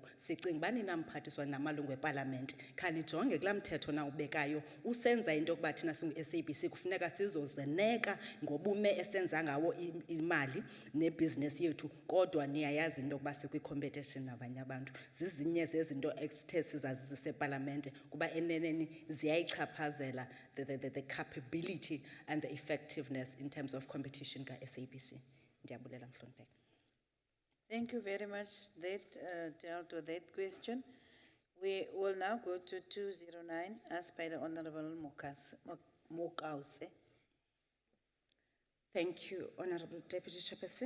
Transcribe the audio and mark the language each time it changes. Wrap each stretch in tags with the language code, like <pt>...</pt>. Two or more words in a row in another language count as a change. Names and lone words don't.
<xh>Sicinga uba nina mphathiswa namalungu epalamente khanijonge kulaa mthetho na ubekayo usenza into yokuba thina singu-SABC kufuneka sizozeneka ngobume esenza ngawo imali nebhizinesi yethu, kodwa niyayazi into yokuba sikwi-competition nabanye abantu. Zizinye zezinto esithe sizazise epalamente kuba eneneni ziyayichaphazela</xh> <en>the capability and the effectiveness in terms of competition</en> <xh>ka-SABC. Ndiyabulela Mhlonipheki.</xh> <en>Thank you very much. That dealt with that question. We will now go to 209, asked by the Honorable Mokause. Thank you, Honorable Deputy Chairperson.</en>